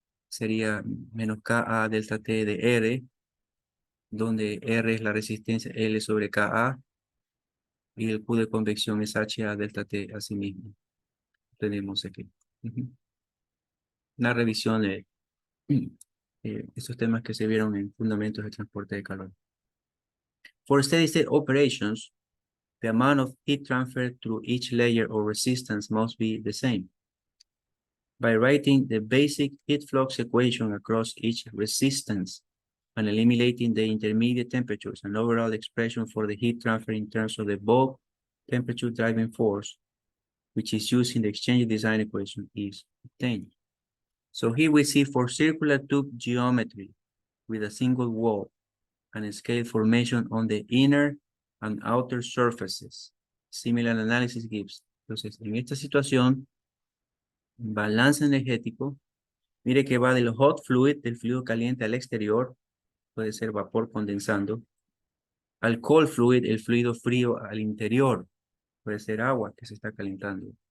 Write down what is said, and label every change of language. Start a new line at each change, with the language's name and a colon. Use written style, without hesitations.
Spanish: sería menos Ka delta T de R, donde R es la resistencia L sobre Ka, y el Q de convección es HA delta T a sí mismo. Tenemos aquí. Una revisión de estos temas que se vieron en fundamentos de transporte de calor.
English: For steady state operations, the amount of heat transfer through each layer of resistance must be the same. By writing the basic heat flux equation across each resistance and eliminating the intermediate temperatures, an overall expression for the heat transfer in terms of the bulk temperature driving force, which is used in the exchange design equation, is obtained. So here we see for circular tube geometry with a single wall and a scale formation on the inner and outer surfaces. Similar analysis gives.
Spanish: Entonces, en esta situación, balance energético, mire que va del
English: hot fluid,
Spanish: del fluido caliente al exterior, puede ser vapor condensando, al
English: cold fluid,
Spanish: el fluido frío al interior, puede ser agua que se está calentando.